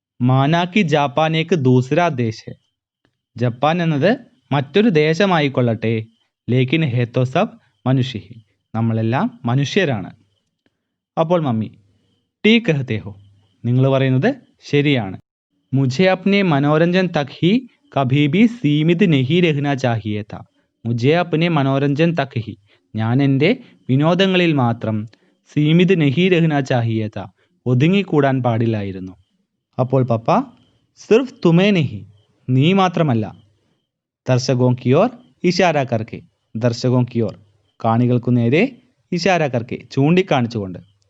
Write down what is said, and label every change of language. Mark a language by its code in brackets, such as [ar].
[hi] മാനാ കി Japan ഏക് ദൂസരാ ദേശ് ഹെ. [ml] Japan എന്നത് മറ്റൊരു ദേശമായിക്കൊള്ളട്ടെ. [hi] ലേക്കിൻ ഹെ തോ സബ് മനുഷ്യ ഹി [ml] നമ്മളെല്ലാം മനുഷ്യരാണ്. അപ്പോൾ മമ്മി [hi] ടീ കഹത്തെ ഹോ [ml] നിങ്ങൾ പറയുന്നത് ശരിയാണ്. [hi] മുझे अपने मनोरंजन तक ही कभी भी सीमित नहीं रहना चाहिए था. मुझे अपने मनोरंजन तक ही [ml] ഞാൻ എൻ്റെ വിനോദങ്ങളിൽ മാത്രം [hi] സീമിത് നഹി രഹ്ന ചാഹിയേ താ [ml] ഒതുങ്ങിക്കൂടാൻ പാടില്ലായിരുന്നു. അപ്പോൾ പപ്പ [hi] സിർഫ് തുമേ നഹി [ml] നീ മാത്രമല്ല. [hi] ദർശകോं की ओर ഇഷാര കർക്കെ. ദർശകോं की ओर [ml] കാണികൾക്കു നേരെ [hi] ഇഷാര കർക്കെ [ml] ചൂണ്ടിക്കാണിച്ചുകൊണ്ട്.